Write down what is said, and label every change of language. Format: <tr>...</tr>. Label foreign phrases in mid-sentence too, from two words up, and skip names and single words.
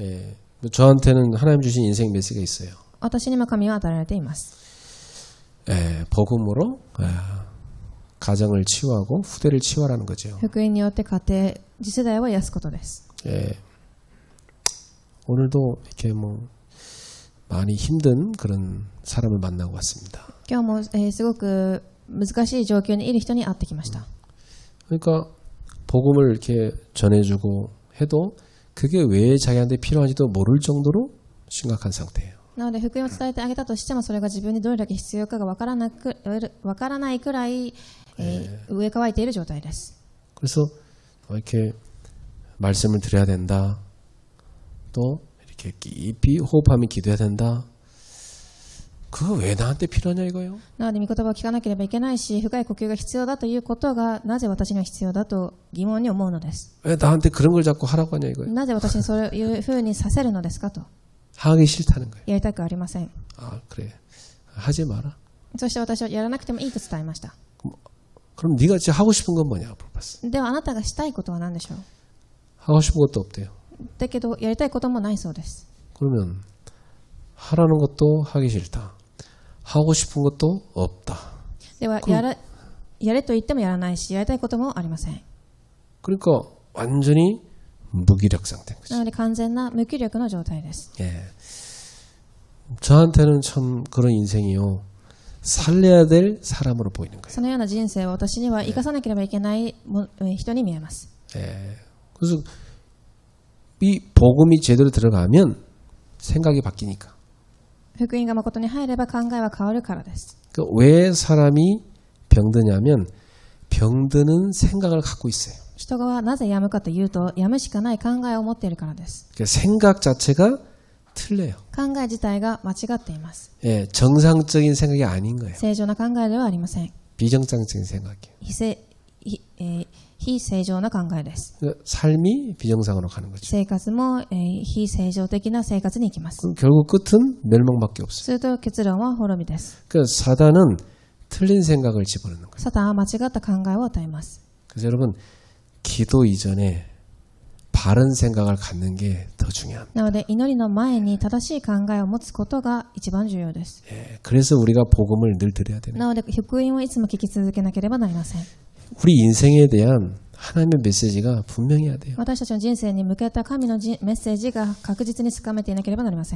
<ko>저한테는 하나님 주신 인생 메시지가 있어요.</ko> <ja>私にも神は与えられています。</ja> <ko>복음으로 가정을 치유하고 후대를 치유하라는 거죠.</ko> <ja>福音によって家庭、次世代を癒すことです。</ja> <ko>오늘도 이렇게 많이 힘든 그런 사람을 만나고 왔습니다.</ko> <ja>今日も、すごく難しい状況にいる人に会ってきました。</ja> <ko>그러니까 복음을 이렇게 전해주고 해도 그게 왜 자기한테 필요한지도 모를 정도로 심각한 상태예요.</ko> <ja>なので福音を伝えてあげたとしてもそれが自分にどれだけ必要かがわからないくらい、植え替えている状態です。</ja> <ko>그래서 이렇게 말씀을 드려야 된다. 또 이렇게 깊이 호흡하며 기도해야 된다. 그거 왜 나한테 필요하냐 이거요?</ko> <ja>なので御言葉を聞かなければいけないし深い呼吸が必要だということがなぜ私には必要だと疑問に思うのです。</ja> <ko>왜 나한테 그런 걸 자꾸 하라고 하냐 이거요?</ko> <ja>なぜ私にそういうふうにさせるのですかと</ja> <ko>하기 싫다는 거예요.</ko> <ja>やりたくありません。</ja> <ko>아 그래 하지 마라.</ko> <ja>そして私はやらなくてもいいと伝えました。</ja> <ko>그럼 네가 진짜 하고 싶은 건 뭐냐 물어봤어.</ko> <ja>ではあなたがしたいことは何でしょう。</ja> <ko>하고 싶은 것도 없대요.</ko> <ja>だけどやりたいこともないそうです。</ja> <ko>그러면 하라는 것도 하기 싫다. 하고 싶은 것도 없다.</ko> <ja>ではやれと言ってもやらないしやりたいこともありません。</ja> <ko>그러니까 완전히 무기력 상태인 거죠.</ko> <ja>なので完全な無気力の状態です。</ja> <ko>예. 저한테는 참 그런 인생이요. 살려야 될 사람으로 보이는 거예요.</ko> <ja>そのような人生は私には生かさなければいけない人に見えます。</ja> <ko>예. 그래서 이 복음이 제대로 들어가면 생각이 바뀌니까.</ko> <ja>福音が誠に入れば考えは変わるからです。</ja> <ko>그러니까 왜 사람이 병드냐면 병드는 생각을 갖고 있어요.</ko> <ja>人がなぜ病むかというと病むしかない考えを持っているからです。</ja> <ko>그러니까 생각 자체가 틀려요.</ko> <ja>考え自体が間違っています。</ja> <ko>예, 정상적인 생각이 아닌 거예요.</ko> <ja>正常な考えではありません。</ja> <ko>비정상적인 생각이에요.</ko> <ja>非正常な考えです。</ja> <ko>그러니까 삶이 비정상으로 가는 거죠.</ko> <ja>生活も、非正常的な生活に行きます。</ja> <ko>그럼 결국 끝은 멸망밖에 없어요.</ko> <ja>すると結論は滅びです。</ja> <ko>그러니까 사단은 틀린 생각을 집어넣는 거예요.</ko> <ja>サタンは間違った考えを与えます。</ja> <ko>그래서 여러분 기도 이전에 바른 생각을 갖는 게 더 중요합니다.</ko> <ja>なので祈りの前に正しい考えを持つことが一番重要です。</ja> <ko>예, 그래서 우리가 복음을 늘 드려야 되는 거예요.</ko> <ja>なので福音をいつも聞き続けなければなりません。</ja> <ko>우리 인생에 대한 하나님의 메시지가 분명해야 돼요.</ko> <ja>私たちの人生に向けた神のメッセージが確実につかめていなければなりません。</ja>